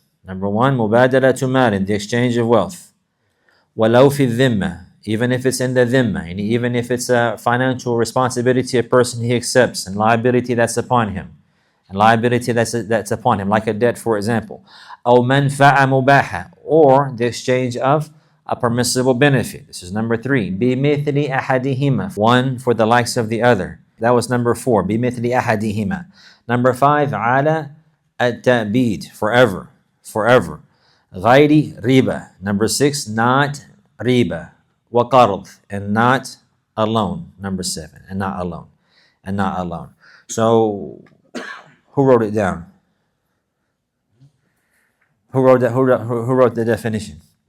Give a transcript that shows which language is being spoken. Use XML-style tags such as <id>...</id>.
<en>Number one,</en> <ar>مبادلة مال,</ar> <en>the exchange of wealth.</en> <ar>ولو في الذمة,</ar> <en>even if it's in the dhimma, and even if it's a financial responsibility a person he accepts, and liability that's upon him, like a debt, for example.</en> <ar>أو منفعة مباحة,</ar> <en>or the exchange of a permissible benefit. This is number 3.</en> <ar>بمثل أحدهما,</ar> <en>one for the likes of the other. That was number 4.</en> <ar>بمثل أحدهما.</ar> <en>Number 5.</en> <ar>على التأبيد,</ar> <en>forever. غير riba. Number 6. Not riba. وقرض, and not a loan. Number 7. And not a loan. So who wrote it down? Who wrote the definition?</en>